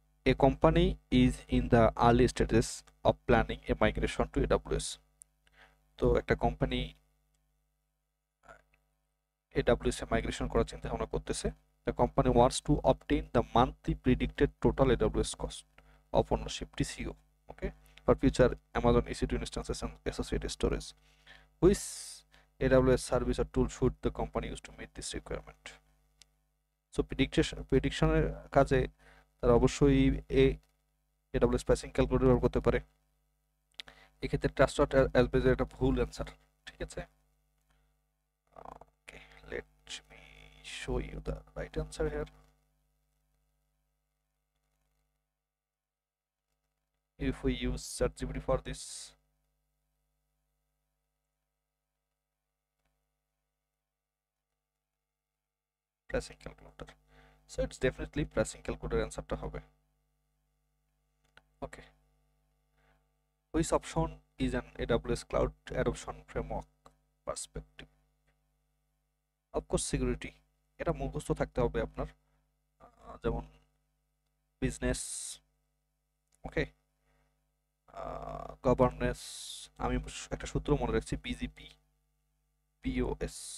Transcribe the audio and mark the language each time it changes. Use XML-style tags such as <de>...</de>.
<en>A company is in the early stages of planning a migration to AWS.</en> <bn>তো একটা company AWS এ migration করার চিন্তা ভাবনা করতেছে।</bn> <en>The company wants to obtain the monthly predicted total AWS cost of ownership TCO, okay, for future Amazon EC2 instances and associated storage. Which AWS service or tool should the company use to meet this requirement?</en> <bn>So প্রেডিকশনের কাজে তারা অবশ্যই AWS pricing calculator ব্যবহার করতে পারে। এক্ষেত্রে trust অ্যালবেজের একটা ভুল answer, ঠিক আছে। ওকে,</bn> <en>Let me show you the right answer here. If we use ChatGPT for this, pricing calculator, so it's definitely pricing calculator</en> <bn>অ্যান্সারটা হবে।</bn> <en>Okay, which option is an AWS cloud adoption framework perspective?</en> <bn>Of course security, এটা মুখস্থ থাকতে হবে আপনার। যেমন business, ওকে, governance, আমি একটা সূত্র মনে রাখছি, বিজিপি পিওএস।</bn>